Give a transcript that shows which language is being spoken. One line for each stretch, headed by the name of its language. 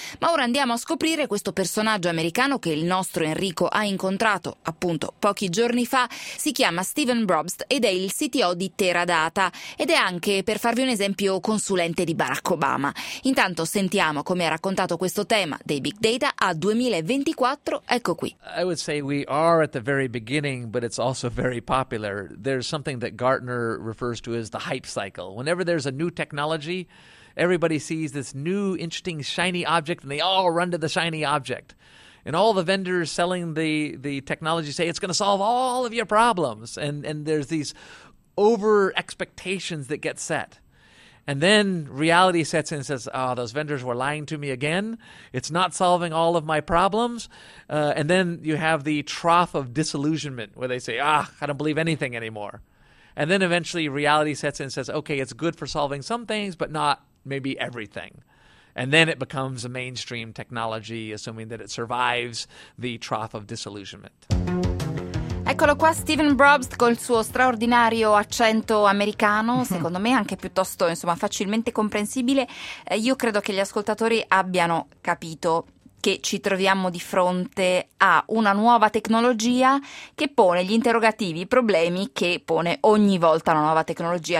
Italian: Ma ora andiamo a scoprire questo personaggio americano che il nostro Enrico ha incontrato appunto pochi giorni fa. Si chiama Steven Brobst ed è il CTO di Teradata ed è anche, per farvi un esempio, consulente di Barack Obama. Intanto sentiamo come ha raccontato questo tema dei big data a 2024. Ecco qui.
English: I would say we are at the very beginning, but it's also very popular. There's something that Gartner refers to as the hype cycle. Whenever there's a new technology, everybody sees this new interesting shiny object and they all run to the shiny object. And all the vendors selling the technology say it's going to solve all of your problems. And there's these over expectations that get set. And then reality sets in and says, oh, those vendors were lying to me again. It's not solving all of my problems. And then you have the trough of disillusionment where they say, ah, I don't believe anything anymore. And then eventually reality sets in and says, okay, it's good for solving some things, but not maybe everything. And then it becomes a mainstream technology, assuming that it survives the trough of disillusionment.
Italian: Eccolo qua Steven Brobst col suo straordinario accento americano, secondo me anche piuttosto, insomma, facilmente comprensibile. Io credo che gli ascoltatori abbiano capito che ci troviamo di fronte a una nuova tecnologia che pone gli interrogativi, i problemi che pone ogni volta una nuova tecnologia.